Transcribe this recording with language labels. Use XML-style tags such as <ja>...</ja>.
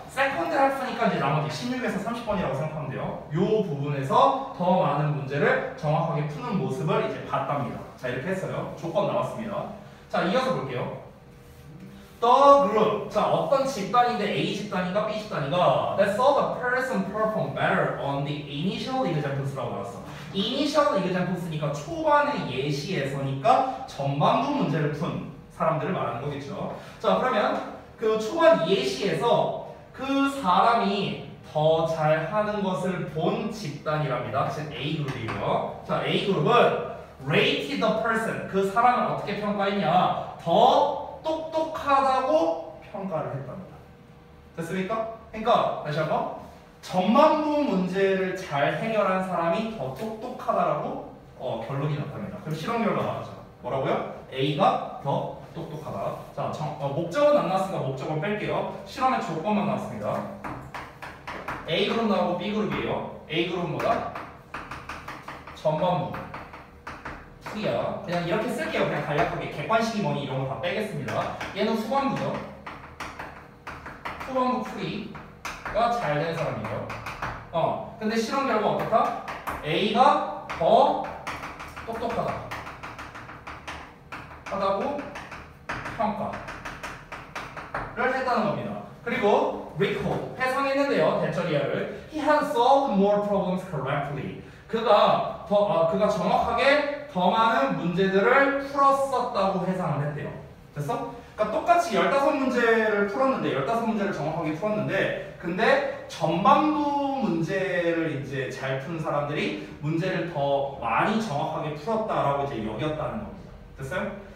<ko>세컨드 할프니까 이제 나머지 16에서 30번이라고 생각하면 돼요. 이 부분에서 더 많은 문제를 정확하게 푸는 모습을 이제 봤답니다. 자 이렇게 했어요. 조건 나왔습니다. 자 이어서 볼게요.</ko> <en>The group.</en> <ko>자, 어떤 집단인데 A 집단인가 B 집단인가?</ko> <en>That saw the person perform better on the initial examples</en> <ko>라고 나왔어. initial examples니까 초반의 예시에서니까 전반부 문제를 푼 사람들을 말하는 거겠죠. 자, 그러면 그 초반 예시에서 그 사람이 더 잘하는 것을 본 집단이랍니다. 즉 A 그룹이고요. 자, A 그룹은</ko> <en>rated the person.</en> <ko>그 사람을 어떻게 평가했냐? 더 똑똑하다고 평가를 했답니다. 됐습니까? 그러니까 다시 한번 전반부 문제를 잘 해결한 사람이 더 똑똑하다라고 결론이 났답니다. 그럼 실험 결과 나왔죠. 뭐라고요? A가 더 똑똑하다. 자, 목적은 안 나왔으니까 목적은 뺄게요. 실험의 조건만 나왔습니다. A 그룹 나오고 B 그룹이에요. A 그룹은 뭐다? 전반부. 풀이야. 그냥 이렇게 쓸게요. 그냥 간략하게 객관식이 뭐니 이런 거 다 빼겠습니다. 얘는 후반부죠. 후반부 풀이가 잘 된 사람이에요. 근데 실험 결과 어떻다? A가 더 똑똑하다. 하다고 평가를 했다는 겁니다. 그리고 recall 회상했는데요. 대처리아를</ko> <en>He has solved more problems correctly.</en> <ko>그가 정확하게 더 많은 문제들을 풀었었다고 해상을 했대요. 됐어? 그러니까 똑같이 15문제를 풀었는데 15문제를 정확하게 풀었는데 근데 전반부 문제를 이제 잘 푼 사람들이 문제를 더 많이 정확하게 풀었다라고 이제 여겼다는 겁니다. 됐어요?</ko>